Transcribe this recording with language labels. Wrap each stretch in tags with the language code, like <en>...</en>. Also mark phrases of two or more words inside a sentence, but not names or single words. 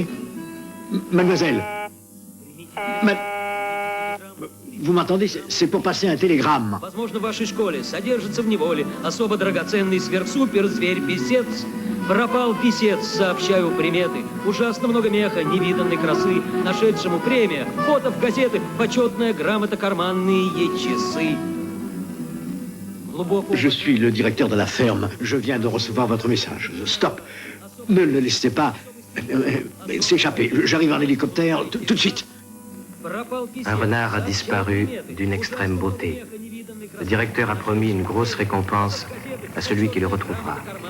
<fr>Mademoiselle. Vous m'entendez? C'est pour passer un télégramme.</fr> <ru>Возможно, в вашей школе содержится в неволе особо драгоценный сверхсупер-зверь-писец. Пропал писец, сообщаю приметы. Ужасно много меха, невиданной красы. Нашедшему премия, фото в газеты, почетная грамота, карманные часы.</ru> <fr>Je suis le directeur de la ferme. Je viens de recevoir votre message. Stop. Ne le laissez pas s'échapper. J'arrive en hélicoptère tout de suite. Un renard a disparu d'une extrême beauté. Le directeur a promis une grosse récompense à celui qui le retrouvera.</fr>